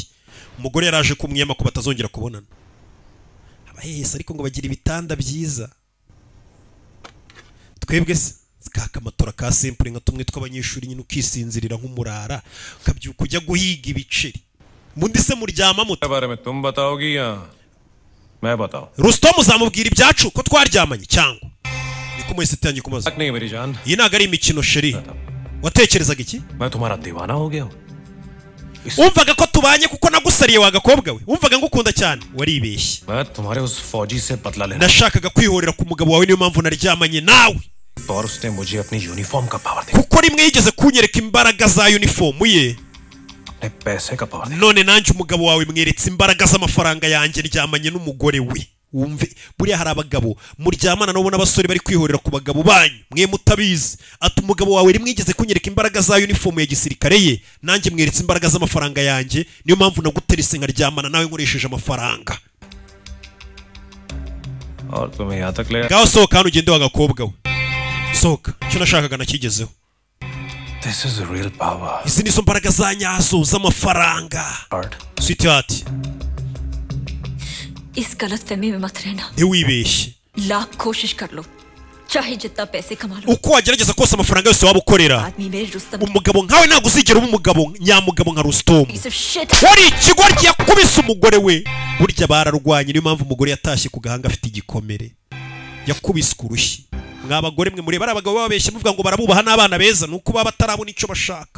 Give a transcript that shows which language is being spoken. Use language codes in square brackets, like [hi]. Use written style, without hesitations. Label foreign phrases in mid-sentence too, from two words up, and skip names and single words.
[rw] Umugore yaraje kumwiyama ko batazongera kubonana. Abahese ariko ngo bagira ibitanda byiza. Twebwe se kakamatora ka simple nka tumwe tw'abanyeshuri nyine ukisinzirira nk'umurara ukabyuka kujya guhiga ibiceri. Mundi se muryama muto [hi] बारे में तुम बताओगी या मैं बताऊं. [rw] Rustom uzamubwira ibyacu ko twaryamanye cyangwa niko mwese tangiye kumaza. [hi] नहीं मेरी जान. [rw] Iyi naga ari imikino sheri. Watekerezaga iki? [hi] मैं तुम्हारा दीवाना हो गया हूं. [rw] Umvaga ko tubanye kuko nagusariye wagakobwa we. Umvaga ngukunda cyane. Waribeshye. [hi] मैं तुम्हारे उस फौजी से बदला लेना. [rw] Nashakaga kwihorera ku mugabo wawe niyo mpamvu naryamanye nawe. [hi] और उसने मुझे अपनी यूनिफॉर्म का पावर दिया. [rw] Kuko rimwe yigeze kunyereka imbaraga za uniform ye. [hi] अपने पैसे का पावर दिया. [rw] None nanjye umugabo wawe mweretse imbaraga z'amafaranga yanjye ryamanye n'umugore we. Wumve buriya hari abagabo muryamana nabo n'abasore bari kwihorera ku bagabo banyu mwe mutabizi. Ati umugabo wawe rimwe yigeze kunyereka imbaraga za uniform ya gisirikare ye, nanjye mweretse imbaraga z'amafaranga yanjye, niyo mpamvu naguterese nkaryamana nawe nkoresheje amafaranga. [hi] और तुम्हें यहाँ तक ले. [rw] Ngaho sohoka hano ugende wagakobwa we. Sohoka, icyo nashakaga nakigezeho. [en] This is a real power. [rw] Izi nizo mbaraga za nyazo z'amafaranga. Sweetheart. [hi] इस गलतफहमी में मत रहना. [rw] Ntiwibeshye. [hi] लाख कोशिश कर लो, चाहे जितना पैसे कमा लो. [rw] Uko wagerageza kose amafaranga yose waba ukorera, umugabo nkawe ntabwo uzigera uba umugabo nyamugabo nka Rustom. Wari ikigoryi yakubise umugore we. Burya bararwanye, niyo mpamvu umugore yatashye ku gahanga afite igikomere. Yakubise kurushyi. Mwabagore mwe muri barabagabo babeshye muvuga ngo barabubaha n'abana beza, nuko baba batarabona icyo bashaka.